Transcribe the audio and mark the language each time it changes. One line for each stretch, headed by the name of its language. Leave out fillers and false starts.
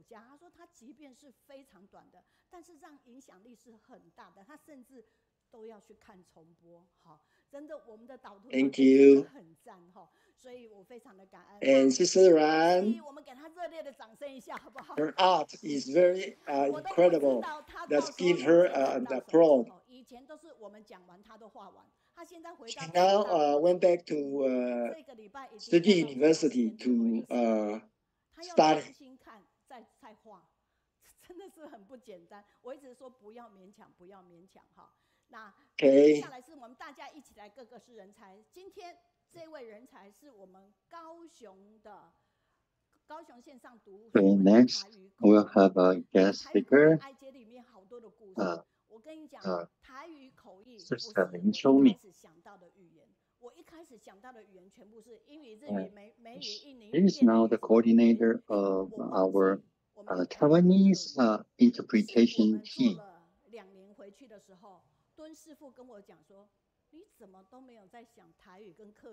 Chinese: 他说他即便是非常短的，但是让影响力是很大的，他甚至都要去看重播。好，真的我们的导图
English: Thank you.
Chinese: 很赞哈，所以我非常的感恩。
English: And Sister Ran,
Chinese: 我们给他热烈的掌声一下，好不好
English: her art is very incredible. Let's give her an applause.
Chinese: 以前都是我们讲完他都画完，他现在回到
English: She now went back to Shijing University to study.
Chinese: 再画，真的是很不简单。我一直说不要勉强，不要勉强哈。那接下来是我们大家一起来，个个是人才。今天这位人才是我们高雄县上读。
English: Okay, next we'll have a guest speaker.
Chinese: 里面好多的故事。我跟你讲，台语口译是林 Qiumin。我一开始想到的语言，我一开始想到的语言全部是英语、日语、美语、印尼。
English: He is now the coordinator of our Taiwanese interpretation team.
Chinese: 2年回去的时候，敦师傅跟我讲说，你怎么都没有在想台语跟客语。